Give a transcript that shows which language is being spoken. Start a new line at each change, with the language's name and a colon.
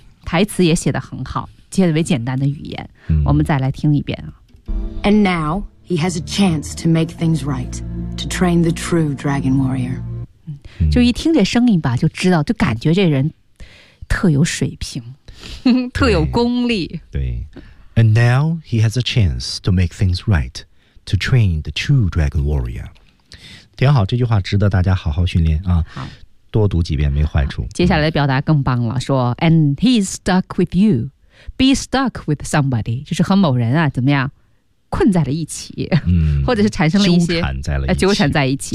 Chinese: 台词也写得很好，特别简单的语言、嗯、我们再来听一遍、啊、
English: And now he has a chance to make things right, to train the true dragon warrior、嗯、
Chinese: 就一听这声音吧就知道，就感觉这人特有水平，特有功力。
English: 对 And now he has a chance to make things right, to train the true dragon warrior.
Chinese: 挺好，这句话值得大家好好训练啊。好，多读几遍没坏处。接下来的表达更棒了，说
English: And he's stuck with you. Be stuck with somebody.
Chinese: 就是和某人啊怎么样困在了一起、嗯、或者是产生了一些纠缠在了一起，